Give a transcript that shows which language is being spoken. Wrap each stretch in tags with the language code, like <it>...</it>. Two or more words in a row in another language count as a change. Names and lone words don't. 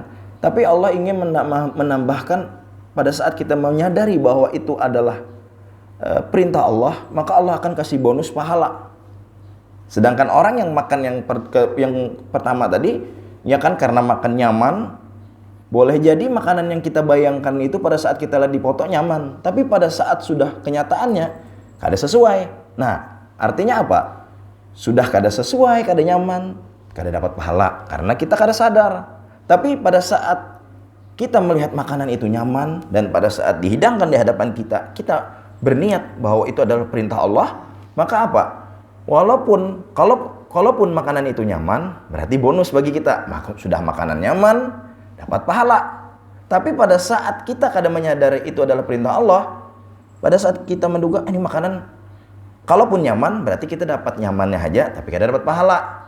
<id>Tapi Allah ingin menambahkan pada saat kita menyadari bahwa itu adalah perintah Allah, maka Allah akan kasih bonus pahala.</id> <bjn>Sedangkan orang yang makan yang pertama tadi, ya kan, karena makan nyaman, boleh jadi makanan yang kita bayangkan itu pada saat kita lihat di foto nyaman, tapi pada saat sudah kenyataannya kada sesuai.</bjn> <id>Nah, artinya apa?</id> <bjn>Sudah kada sesuai, kada nyaman, kada dapat pahala karena kita kada sadar.</bjn> <id>Tapi pada saat kita melihat makanan itu nyaman dan pada saat dihidangkan di hadapan kita, kita berniat bahwa itu adalah perintah Allah, maka apa? Kalaupun makanan itu nyaman, berarti bonus bagi kita.</id> <bjn>Sudah makanan nyaman, dapat pahala. Tapi pada saat kita kadang menyadari itu adalah perintah Allah, pada saat kita menduga ini makanan, kalaupun nyaman, berarti kita dapat nyamannya aja, tapi kada dapat pahala.</bjn>